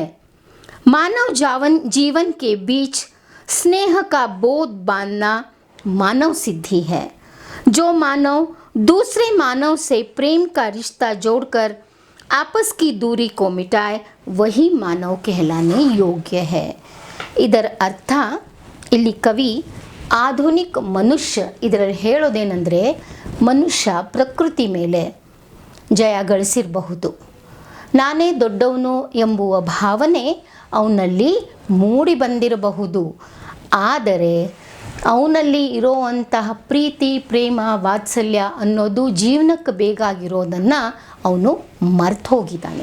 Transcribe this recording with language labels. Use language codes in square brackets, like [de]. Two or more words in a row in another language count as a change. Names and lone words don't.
[hi] मानव जीवन के बीच स्नेह का बोध बांधना मानव सिद्धि है। जो मानव दूसरे मानव से प्रेम का रिश्ता जोड़कर आपस की दूरी को मिटाए वही मानव कहलाने योग्य है। [kn] ಇದರ ಅರ್ಥ ಇಲ್ಲಿ ಕವಿ ಆಧುನಿಕ ಮನುಷ್ಯ ಇದರಲ್ಲಿ ಹೇಳೋದೇನೆಂದರೆ ಮನುಷ್ಯ ಪ್ರಕೃತಿ ಮೇಲೆ ಜಯ ಗಳಿಸಿರಬಹುದು, ನಾನೇ ದೊಡ್ಡವನು ಎಂಬುವ ಭಾವನೆ ಅವನಲ್ಲಿ ಮೂಡಿ ಬಂದಿರಬಹುದು, ಆದರೆ ಅವನಲ್ಲಿ ಇರೋವಂತಹ ಪ್ರೀತಿ, ಪ್ರೇಮ, ವಾತ್ಸಲ್ಯ ಅನ್ನೋದು ಜೀವನಕ್ಕೆ ಬೇಕಾಗಿರೋದನ್ನು ಅವನು ಮರ್ತು ಹೋಗಿದ್ದಾನೆ.